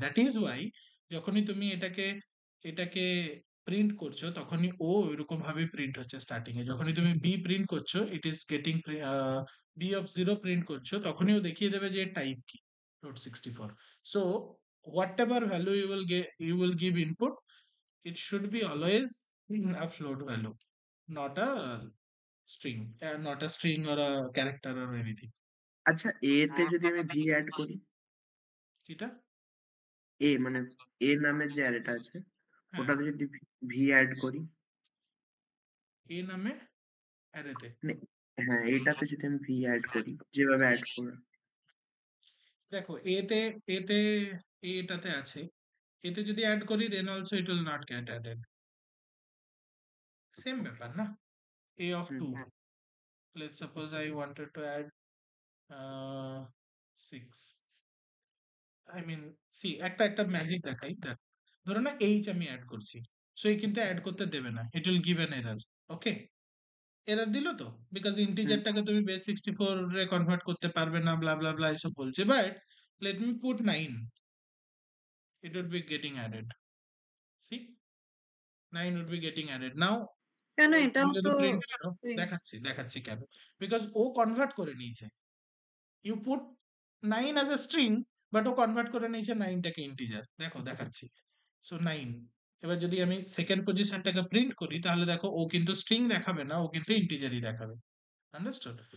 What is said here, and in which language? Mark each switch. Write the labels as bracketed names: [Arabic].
[English] That is why [Bangla] যখনই তুমি এটাকে প্রিন্ট করছো তখনই ও এরকম ভাবে প্রিন্ট হচ্ছে স্টার্টিং এ। যখনই তুমি বি প্রিন্ট করছো, [English] it is getting B of 0 [Bangla] print করছো, তখনই ও দেখিয়ে দেবে যে টাইপ কি, float 64. [English] So whatever value you will give input, it should be always a float value, not a string, not a string or a character or anything. [Bangla] আচ্ছা, এ তে যদি আমি ভি অ্যাড করি, এটা এ মানে এ নামের যে অ্যারেটা আছে হ্যাঁ, ওটাতে যদি ভি অ্যাড করি, এ নামে অ্যারেতে মানে হ্যাঁ এটাতে যদি আমি ভি অ্যাড করি যেভাবে অ্যাড করা, দেখো এতে এটাতে আছে, এতে যদি অ্যাড করি [English] Then also it will not get added. [Bangla] Same ব্যাপার না? [English] a of 2, let's suppose I wanted to add 6, I mean see [Bangla] একটা ম্যাজিক দেখাই, দেখ ধরো না h আমি অ্যাড করছি, সো এই কিন্তু অ্যাড করতে দেবে না, [English] It will give an error. [Bangla] Okay, error দিল তো, বিকজ ইন্টিজারটাকে তুমি বেস 64 এ কনভার্ট করতে পারবে না, ব্লা ব্লা ব্লা এসব বলছে। [English] But let me put 9, it would be getting added. See, 9 would be getting added now. [Bangla] কেন এটাও তুমি যদি তো প্রিন্ট করো, দেখাচ্ছি কেন, বিকজ ও কনভার্ট করে নিয়েছে। [English] you put 9 as a string, [Bangla] but O convert করে নিয়েছে 9টাকে ইন্টিজার। দেখো দেখাচ্ছি, সো 9। এবার যদি আমি সেকেন্ড পজিশনটাকে প্রিন্ট করি, তাহলে দেখো ও কিন্তু স্ট্রিং দেখাবে না, ও কিন্তু ইন্টিজারই দেখাবে। আন্ডারস্টুড?